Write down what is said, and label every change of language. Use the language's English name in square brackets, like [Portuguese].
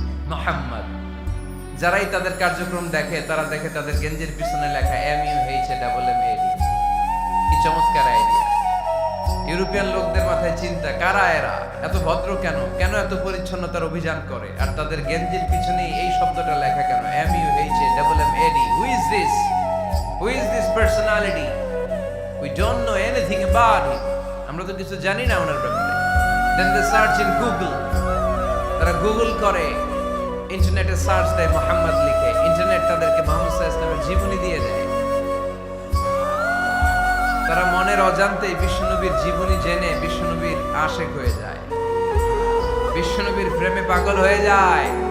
[Bangla] মুহাম্মদ। যারাই তাদের কার্যক্রম দেখে তারা দেখে তাদের গেঞ্জির পিছনে লেখা MUHAMMAD। কি চমৎকার আইডিয়া! ইউরোপিয়ান লোকদের মাথায় চিন্তা, কারা এরা, এত ভদ্র কেন, কেন এত পরিচ্ছন্নতার অভিযান করে, আর তাদের গেঞ্জির পিছনে এই শব্দটা লেখা কেন, MUHAMMAD? [English] Who is this? Who is this personality? We don't know anything about him. [Bangla] আমরা তো কিছু জানি না ওনার ব্যাপারে। [English] Then they search in Google. [Bangla] তারা গুগল করে, ইন্টারনেটে সার্চ দেয় মুহাম্মদ লিখে। ইন্টারনেট তাদেরকে মুহাম্মদ সাল্লাল্লাহু আলাইহি ওয়াসাল্লামের জীবনী দিয়ে দেয়। তারা মনের অজান্তেই বিশ্বনবীর জীবনী জেনে বিশ্বনবীর আশিক হয়ে যায়, বিশ্বনবীর প্রেমে পাগল হয়ে যায়।